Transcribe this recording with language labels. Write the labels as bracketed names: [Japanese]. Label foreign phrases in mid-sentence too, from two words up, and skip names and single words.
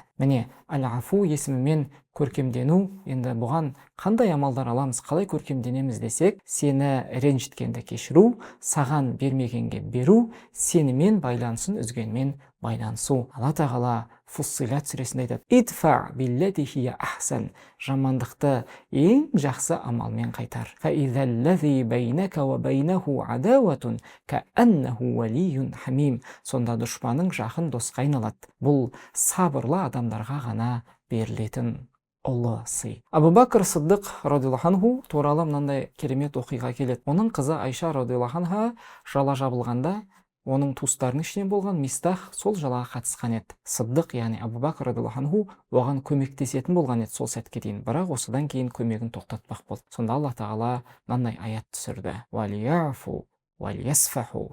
[Kazakh] Міне, Ал-Афу есімімен көркемдену, енді бұған қандай амалдар аламыз, қалай көркемденеміз десек, сені ренжіткенді кешіру, саған бермегенге беру, сенімен байланысын үзгенмен байланысу. Алла Тағала Фуссилат сүресінде айтады: [Arabic] «ادفع بالتي هي أحسن». [Kazakh] Жамандықты ең жақсы амалмен қайтар. [Arabic] «فإذا الذي بينك وبينه عداوة كأنه ولي حميم». [Kazakh] Сонда дұшпаның жақын досқа айналады. Бұл сабырлы адамдарға ғана берілетін ұлы сый. Абу Бакр Сыддық [Arabic] رضي الله عنه [Kazakh] туралы мынандай керемет оқиға келеді. Оның қызы Айша [Arabic] رضي الله عنها [Kazakh] жала жабылғанда, оның туыстарының ішінен болған Мистах сол жалаға қатысқан еді. Сыддық, яғни Абу Бакр [Arabic] رضي الله عنه [Kazakh] оған көмектесетін болған еді сол сәтке дейін. Бірақ осыдан кейін көмегін тоқтатпақ болды. Сонда Алла Тағала мынандай аят түсірді: [Arabic] «وليعفوا وليصفحوا».